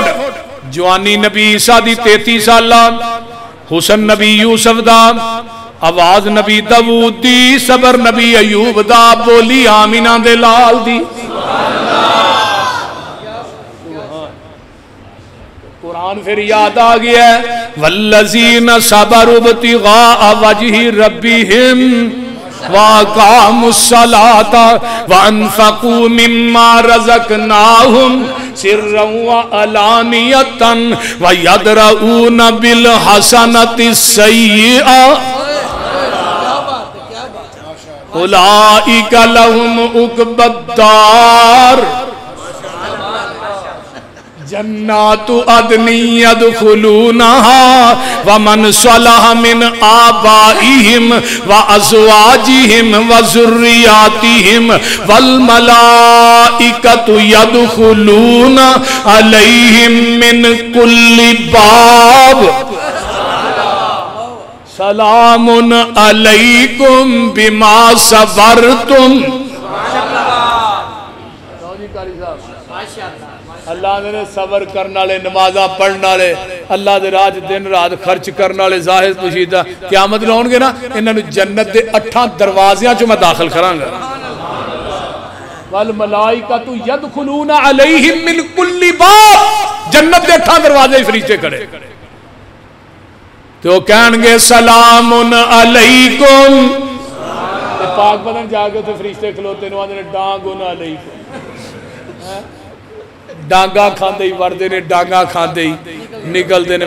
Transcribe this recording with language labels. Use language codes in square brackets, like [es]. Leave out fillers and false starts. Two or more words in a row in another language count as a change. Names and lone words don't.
[pa] جوانی نبی عیسیٰ دی 33 سال، حسن نبی یوسف دا، آواز نبی داؤد دی، صبر نبی ایوب دا، بولی آمنہ دے لال دی. قرآن پھر یاد آ گیا [ar] والذين صبروا ابتغاء وجه ربهم وأقاموا الصلاة وأنفقوا مما رزقناهم سرا وعلانية ويدرءون بالحسنة السيئة أولئك لهم عقبى الدار جنات عدن يدخلونها ومن صلح من آبائهم وأزواجهم وذرياتهم والملائكة يدخلون عليهم من كل باب سلام عليكم بما صبرتم. [pa] اللہ نے صبر کرنے والے، نمازا پڑھنے والے، اللہ دے راج دن رات خرچ کرنے والے جاہد مشیدہ قیامت لاؤݨگے نا، انہاں جنت کے 8 دروازیاں چوں میں داخل کراں گا. [ar] والملائكة يدخلون عليهم من كل باب, [pa] جنت کے 8 دروازے فرشتے کھڑے تو کہݨگے [ar] سلام عليكم. [pa] پاک بدن جاکے تو فرشتے کھلوتے نے آندے نے ڈانگن علیکم. ڈانگا کھاندے ہی وڑدے نے، ڈانگا کھاندے ہی نکلتے نے.